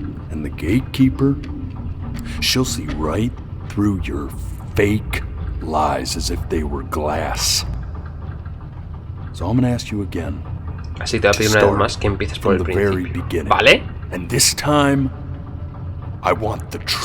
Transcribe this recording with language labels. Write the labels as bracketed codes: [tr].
[en] And the gatekeeper, she'll see right through your fake lies as if they were glass. So I'm gonna ask you again. [es] Así te voy a pedir una vez más que empieces por el principio. ¿Vale? [en] And this time, I want the truth.